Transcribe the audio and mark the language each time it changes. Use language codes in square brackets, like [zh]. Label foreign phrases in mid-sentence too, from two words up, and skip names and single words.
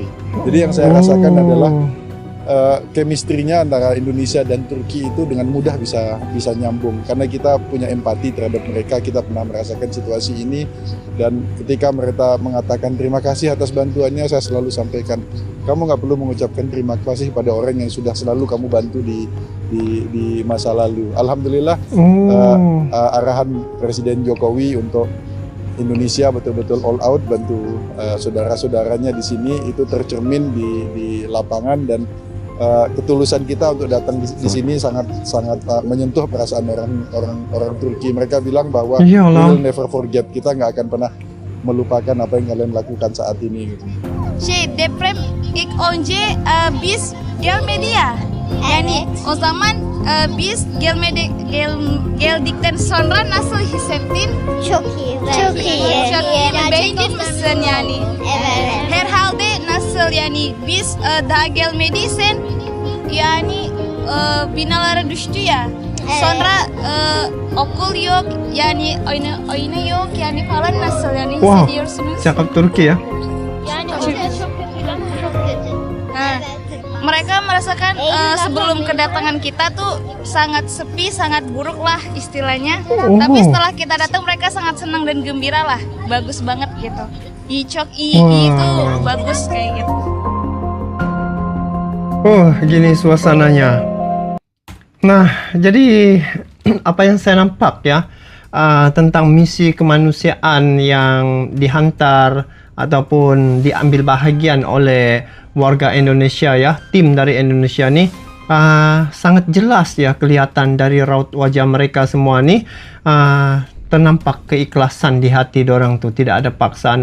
[id] Jadi yang saya rasakan adalah chemistry-nya antara Indonesia dan Turki itu dengan mudah bisa nyambung karena kita punya empati terhadap mereka, kita pernah merasakan situasi ini, dan ketika mereka mengatakan terima kasih atas bantuannya, saya selalu sampaikan kamu nggak perlu mengucapkan terima kasih pada orang yang sudah selalu kamu bantu di masa lalu. Alhamdulillah arahan Presiden Jokowi untuk Indonesia betul-betul [en] all out [id] bantu saudara-saudaranya di sini itu tercermin di lapangan, dan ketulusan kita untuk datang di sini sangat menyentuh perasaan orang Turki. Mereka bilang bahwa [en] we will never forget, [id] kita nggak akan pernah melupakan apa yang kalian lakukan saat ini. Gitu. [tr] Deprem ilk önce biz gelmedi ya. Yani o zaman biz geldikten sonra nasıl hissettin? Çok iyi. Çok iyi. Beğendin misin yani? Evet. Herhalde nasıl yani biz daha gelmediysen yani binalara düştü ya. Evet. Sonra okul yok yani oyunu yok yani falan nasıl yani Wow, hissediyorsunuz? [ms] cakap Turki ya. [tr] Yani çok kötü. Çok kötü. [id] Nah, mereka merasakan sebelum kedatangan kita tuh sangat sepi, sangat buruk lah istilahnya. Tapi setelah kita datang mereka sangat senang dan gembira lah, bagus banget gitu. [tr] Çok iyi [id] itu bagus kayak gitu. Oh, gini suasananya. [ms] Nah, jadi apa yang saya nampak ya tentang misi kemanusiaan yang dihantar ataupun diambil bahagian oleh warga Indonesia ya, tim dari Indonesia nih sangat jelas ya, kelihatan dari raut wajah mereka semua nih ternampak keikhlasan di hati dorang tuh, tidak ada paksaan.